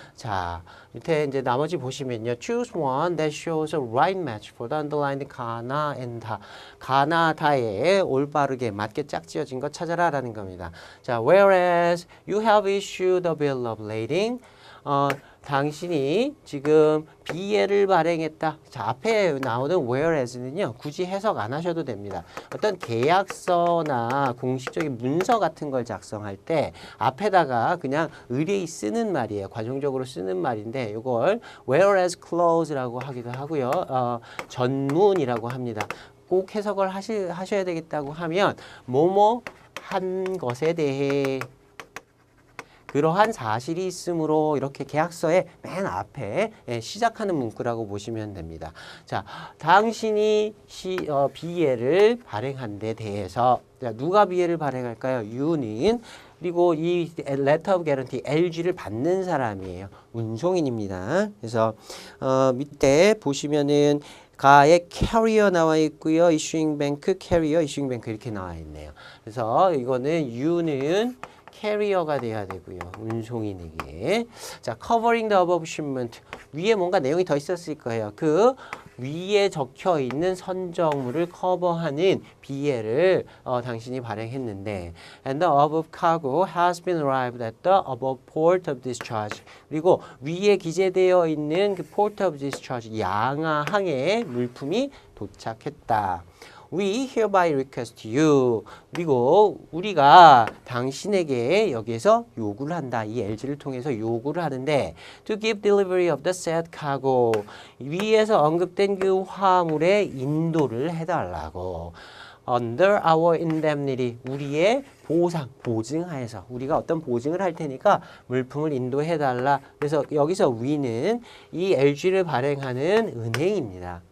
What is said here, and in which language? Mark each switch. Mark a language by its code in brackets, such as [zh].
[ko] 자, 밑에 이제 나머지 보시면요. [en] Choose one that shows a right match for the underlined 가나 and 다. [ko] 가나 다에 올바르게 맞게 짝지어진 것 찾아라라는 겁니다. [en] 자, whereas you have issued a bill of lading. [ko] 당신이 지금 BL을 발행했다. 자, 앞에 나오는 whereas는요. 굳이 해석 안 하셔도 됩니다. 어떤 계약서나 공식적인 문서 같은 걸 작성할 때 앞에다가 그냥 의뢰이 쓰는 말이에요. 관용적으로 쓰는 말인데 이걸 whereas clause라고 하기도 하고요. 전문이라고 합니다. 꼭 해석을 하셔야 되겠다고 하면 뭐뭐 한 것에 대해 그러한 사실이 있으므로 이렇게 계약서의 맨 앞에 시작하는 문구라고 보시면 됩니다. 자, 당신이 BL을 발행한 데 대해서 누가 BL을 발행할까요? U는 그리고 이 [en] letter of guarantee [ko] LG를 받는 사람이에요. 운송인입니다. 그래서 밑에 보시면은 가의 carrier 나와 있고요. issuing bank, carrier, issuing bank 이렇게 나와 있네요. 그래서 이거는 U는 캐리어가 돼야 되고요. 운송인에게. [en] 자, covering the above shipment. [ko] 위에 뭔가 내용이 더 있었을 거예요. 그 위에 적혀 있는 선정물을 커버하는 BL을 당신이 발행했는데 [en] and the above cargo has been arrived at the above port of discharge. [ko] 그리고 위에 기재되어 있는 그 port of discharge 양화항에 물품이 도착했다. [en] We hereby request you. [ko] 그리고 우리가 당신에게 여기에서 요구를 한다. 이 LG를 통해서 요구를 하는데 [en] to give delivery of the said cargo. [ko] 위에서 언급된 그 화물의 인도를 해달라고. [en] Under our indemnity. [ko] 우리의 보증하에서 우리가 어떤 보증을 할 테니까 물품을 인도해달라. 그래서 여기서 we는 이 LG를 발행하는 은행입니다.